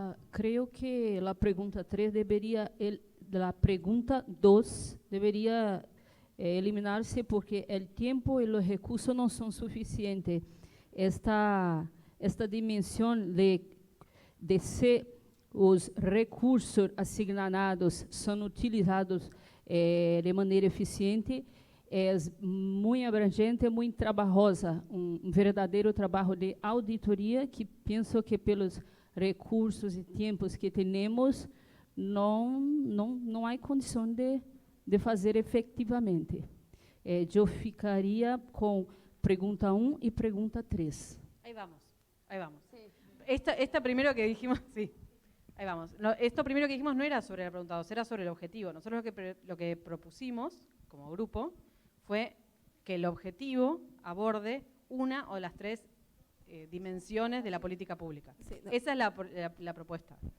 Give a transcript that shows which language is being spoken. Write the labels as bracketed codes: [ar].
[es] Creo que la pregunta 3 la pregunta 2 debería eliminarse porque el tiempo y los recursos no son suficientes. Esta dimensión de si [pt] os recursos [es] asignados son utilizados de [pt] maneira eficiente, é muito abrangente, muito trabalhosa, verdadeiro trabalho de auditoria que penso que pelos recursos e tempos que temos não há condição de fazer efetivamente. Eu ficaria com pergunta 1 e pergunta 3. [es] Ahí vamos. Sí. Esta primero que dijimos, sí. Ahí vamos. No, esto primero que dijimos no era sobre la pregunta 2, era sobre el objetivo. Nosotros lo que propusimos como grupo fue que el objetivo aborde una o las 3 dimensiones de la política pública. Sí, no. Esa es la propuesta.